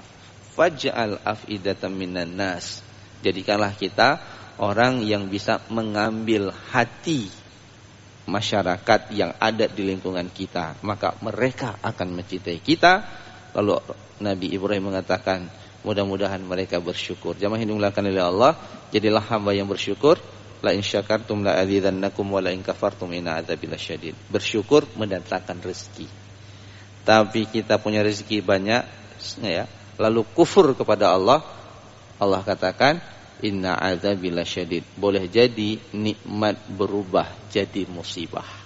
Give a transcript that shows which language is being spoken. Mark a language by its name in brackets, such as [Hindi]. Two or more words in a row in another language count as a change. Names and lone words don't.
[Arabic] فاجعل أفئدة من الناس. [Indonesian] Jadikanlah kita orang yang bisa mengambil hati masyarakat yang ada di lingkungan kita, maka mereka akan mencintai kita. Kalau Nabi Ibrahim mengatakan, mudah-mudahan mereka bersyukur. Jamaah yang dimuliakan oleh Allah, jadilah hamba yang bersyukur. [Arabic] لئن شكرتم لأزيدنكم ولئن كفرتم إن عذابي لشديد. [Indonesian] Bersyukur mendatangkan rezeki. Tapi kita punya rezeki banyak, ya, lalu kufur kepada Allah, Allah katakan, [Arabic] إن عذابي لشديد. [Indonesian] Boleh jadi nikmat berubah jadi musibah.